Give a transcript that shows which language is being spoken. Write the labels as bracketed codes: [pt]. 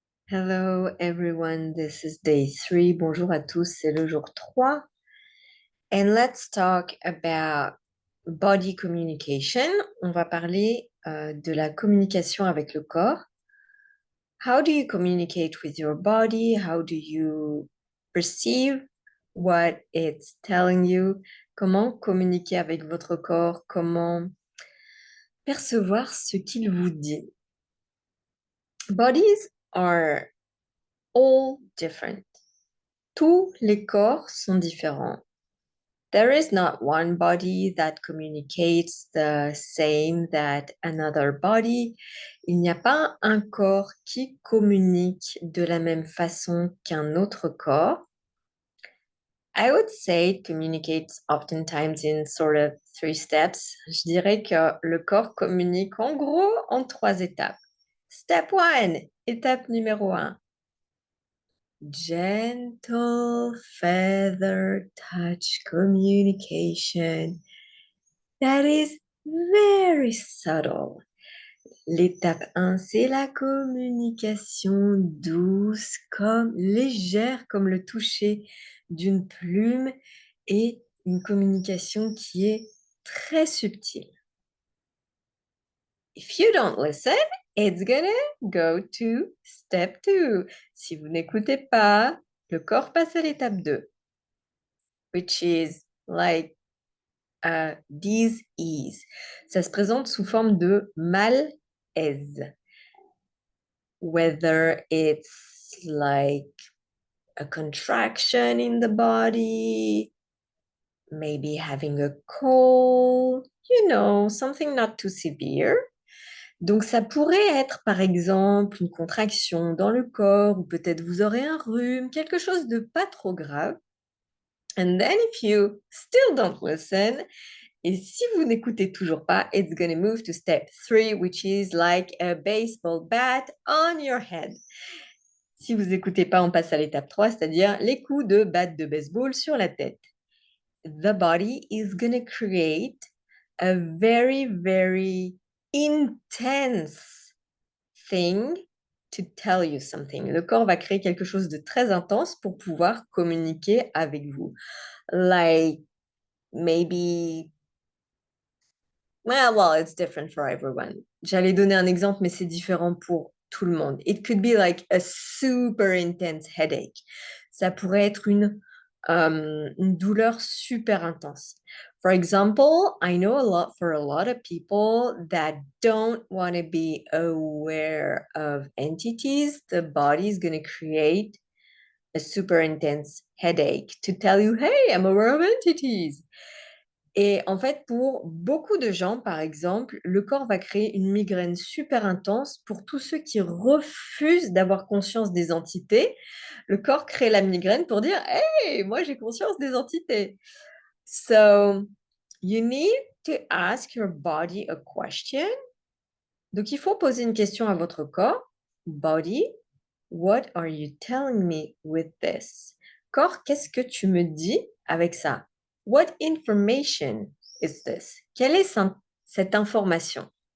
[en] Hello everyone, this is day 3. [fr] Bonjour à tous, c'est le jour 3. [en] And let's talk about body communication. [fr] On va parler de la communication avec le corps. [en] How do you communicate with your body? How do you perceive what it's telling you? [fr] Comment communiquer avec votre corps? Comment percevoir ce qu'il vous dit? [en] Bodies are all different. [fr] Tous les corps sont différents. [en] There is not one body that communicates the same that another body. [fr] Il n'y a pas un corps qui communique de la même façon qu'un autre corps. [en] I would say it communicates oftentimes in sort of 3 steps. [fr] Je dirais que le corps communique en gros en 3 étapes. [en] Step 1, [fr] étape numéro 1. [en] Gentle feather touch communication that is very subtle. [fr] L'étape 1, c'est la communication douce, comme légère, comme le toucher d'une plume, et une communication qui est très subtile. [en] If you don't listen, it's gonna go to step 2. [fr] Si vous n'écoutez pas, le corps passe à l'étape 2, [en] which is like dis-ease. [fr] Ça se présente sous forme de malaise. [en] Whether it's like a contraction in the body, maybe having a cold, something not too severe. [fr] Donc, ça pourrait être, par exemple, une contraction dans le corps, ou peut-être vous aurez un rhume, quelque chose de pas trop grave. [en] And then if you still don't listen, [fr] et si vous n'écoutez toujours pas, [en] it's gonna move to step 3, which is like a baseball bat on your head. [fr] Si vous n'écoutez pas, on passe à l'étape 3, c'est-à-dire les coups de batte de baseball sur la tête. [en] The body is gonna create a very, very intense thing to tell you something. [fr] Le corps va créer quelque chose de très intense pour pouvoir communiquer avec vous. [en] Like maybe, well, it's different for everyone. [fr] J'allais donner un exemple, mais c'est différent pour tout le monde. [en] It could be like a super intense headache. [fr] Ça pourrait être une douleur super intense. [en] For example, I know for a lot of people that don't want to be aware of entities, the body is going to create a super intense headache to tell you, hey, I'm aware of entities. [fr] Et en fait, pour beaucoup de gens, par exemple, le corps va créer une migraine super intense. Pour tous ceux qui refusent d'avoir conscience des entités, le corps crée la migraine pour dire, hey, moi j'ai conscience des entités. [en] So, you need to ask your body a question. [fr] Donc, il faut poser une question à votre corps. [en] Body, what are you telling me with this? [fr] Corps, qu'est-ce que tu me dis avec ça? [en] What information is this? [fr] Quelle est cette information?